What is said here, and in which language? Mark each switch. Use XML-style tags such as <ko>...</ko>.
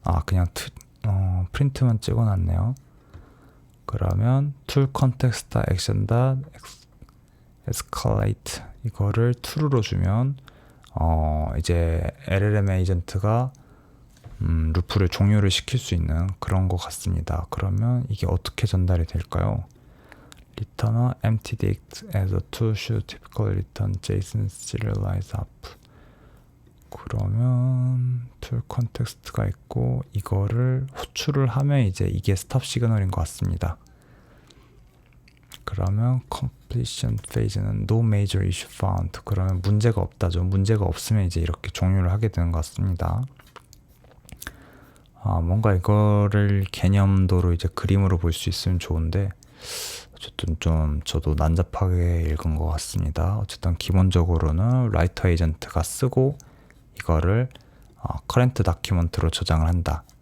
<ko>그냥 프린트만 찍어놨네요. 그러면 tool context action escalate 이거를 true로 주면 이제 LLM 에이전트가 루프를 종료를 시킬 수 있는 그런 것 같습니다. 그러면 이게 어떻게 전달이 될까요?</ko> <en>Return empty dict as a tool should typically return JSON serialized up.</en> <ko>그러면 tool context가 있고 이거를 호출을 하면 이제 이게 스탑 시그널인 것 같습니다. 그러면</ko> <en>completion phase는 no major issue found.</en> <ko>그러면 문제가 없다죠. 문제가 없으면 이제 이렇게 종료를 하게 되는 것 같습니다. 뭔가 이거를 개념도로 이제 그림으로 볼 수 있으면 좋은데 어쨌든 좀 저도 난잡하게 읽은 것 같습니다. 어쨌든 기본적으로는 라이터 에이전트가 쓰고 이거를 커런트 다큐먼트로 저장을 한다.</ko>